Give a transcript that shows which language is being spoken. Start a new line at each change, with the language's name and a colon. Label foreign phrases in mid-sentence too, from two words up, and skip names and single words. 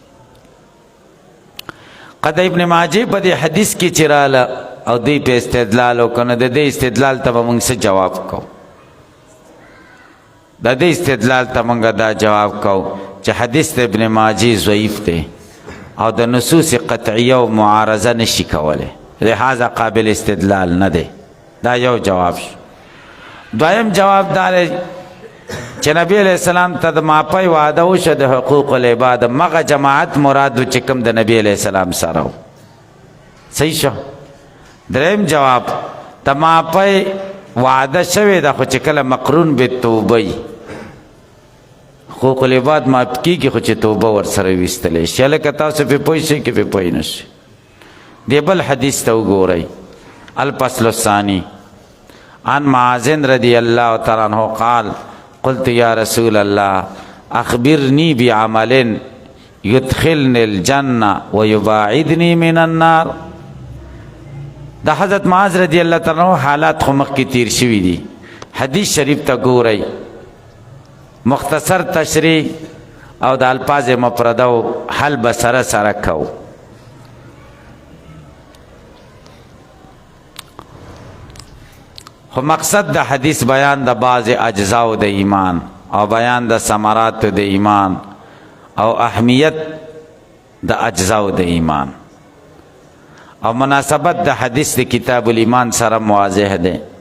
Pashto: قد ابن ماجه په دې حدیث کې چې راله او دوی په استدلال وکړه، د دې استدلال ته به موږ څه جواب کوو؟ د دې استدلال ته موږ دا جواب کوو چې حدیث د ابن ماجه ضعیف دی او د نصوص قطعیه و معارضه نشي کولی، لہذا قابل استدلال نه دی. دا یو جواب شو. دویم جواب دا دی چې نبی
Arabic: علیہ السلام
Pashto: ته د معافۍ وعده وشوه د
Arabic: حقوق العباد،
Pashto: مغه جماعت مراد و چې کوم د نبی
Arabic: علیہ السلام
Pashto: سره و. صحیح شو. دریم جواب د معافۍ وعده شوې ده خو چې کله مقرون به توبه
Arabic: حقوق العباد
Pashto: معاف کیږي خو چې توبه ورسره ویستلی شي. هلکه تاسو پې پوه شئ که پې پوه نه شئ. دې بل حدیث ته وګورئ.
Arabic: الفصل الثاني عن معاذ رضی الله تعالی عنہ قال قلت یا رسول الله اخبرنی بعمل یدخلنی الجنة ویباعدنی من النار.
Pashto: د حضرت معاذ
Arabic: رضی الله تعالی عنہ
Pashto: حالات خو مخکې تیر شوي دي. حدیث شریف ته ګورئ. مختصر تشریح او د الفاظ مفرده حل به سره سره کوو. خو مقصد د حدیث بیان د بعض اجزاو د ایمان او بیان د ثمرات د ایمان او اهمیت د اجزاو د ایمان او مناسبت د حدیث د کتاب الایمان سره واضح ده.